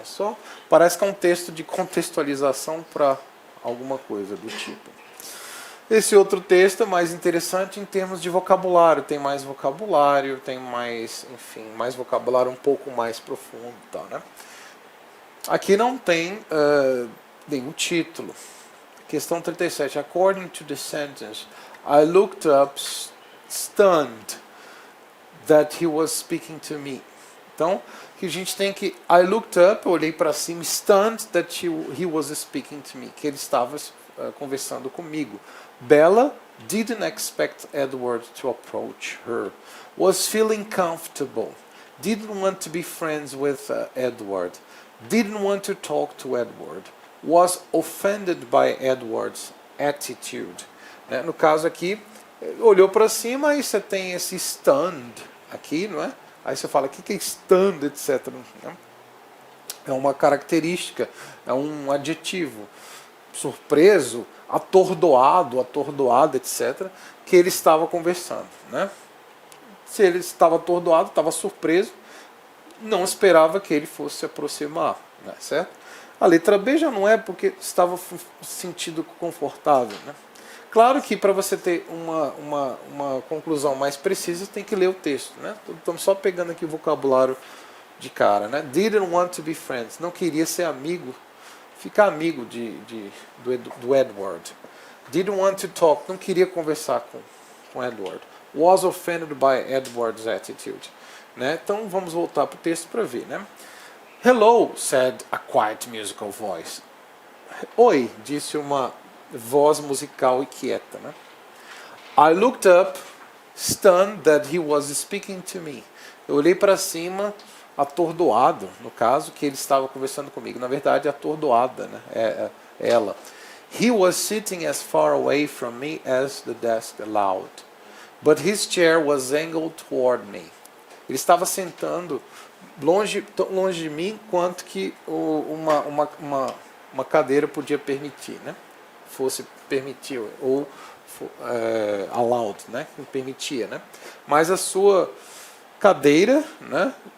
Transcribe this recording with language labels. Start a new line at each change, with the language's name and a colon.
Portuguese: Só parece que é um texto de contextualização para alguma coisa do tipo. Esse outro texto é mais interessante em termos de vocabulário. Tem mais vocabulário, tem mais, enfim, mais vocabulário um pouco mais profundo, tá, né? Aqui não tem nenhum título. Questão 37.
English: According to the sentence, I looked up stunned that he was speaking to me.
Portuguese: Então, que a gente tem que
English: I looked up,
Portuguese: eu olhei para cima,
English: stunned that he was speaking to me,
Portuguese: que ele estava conversando comigo.
English: Bella didn't expect Edward to approach her. Was feeling comfortable. Didn't want to be friends with Edward. Didn't want to talk to Edward. Was offended by Edward's attitude.
Portuguese: No caso aqui, olhou para cima e você tem esse stunned aqui, não é? Aí você fala, o que é stunned, etc. É uma característica, é um adjetivo. Surpreso, atordoado, atordoada, etc. Que ele estava conversando, né? Se ele estava atordoado, estava surpreso, não esperava que ele fosse se aproximar, né? Certo? A letra B já não é porque estava sentindo confortável, né? Claro que para você ter uma conclusão mais precisa, tem que ler o texto, né? Estamos só pegando aqui o vocabulário de cara, né?
English: Didn't want to be friends.
Portuguese: Não queria ser amigo, ficar amigo do Edward.
English: Didn't want to talk.
Portuguese: Não queria conversar com Edward.
English: Was offended by Edward's attitude.
Portuguese: Né? Então vamos voltar para o texto para ver, né?
English: Hello, said a quiet musical voice.
Portuguese: Oi, disse uma voz musical e quieta, né?
English: I looked up, stunned that he was speaking to me.
Portuguese: Eu olhei para cima, atordoado, no caso, que ele estava conversando comigo. Na verdade, atordoada, né? Ela.
English: He was sitting as far away from me as the desk allowed, but his chair was angled toward me.
Portuguese: Ele estava sentando tão longe de mim quanto que uma cadeira podia permitir, né? Fosse permitir, ou allowed, né? Permitia, né? Mas a sua cadeira, né?